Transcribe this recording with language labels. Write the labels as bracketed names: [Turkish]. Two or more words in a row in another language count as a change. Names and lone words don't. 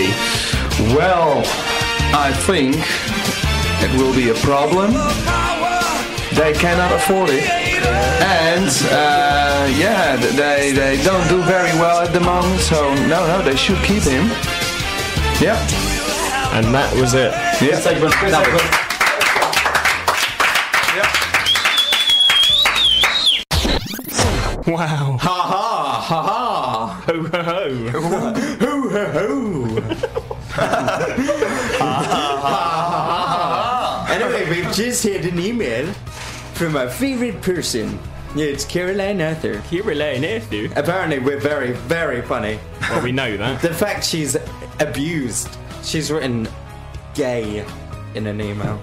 [English] Well, I think it will be a problem. They cannot afford it. And, they don't do very well at the moment, so no, they should keep him. Yeah. And that was it. Yeah. Wow. Ha ha ha ha. Ho ho ho. Ho ho ho. Ha ha ha. Okay, we've just had an email from our favourite person. It's Caroline Arthur. Caroline Arthur? Apparently we're very, very funny. Well, we know that. The fact she's abused. She's written gay in an email.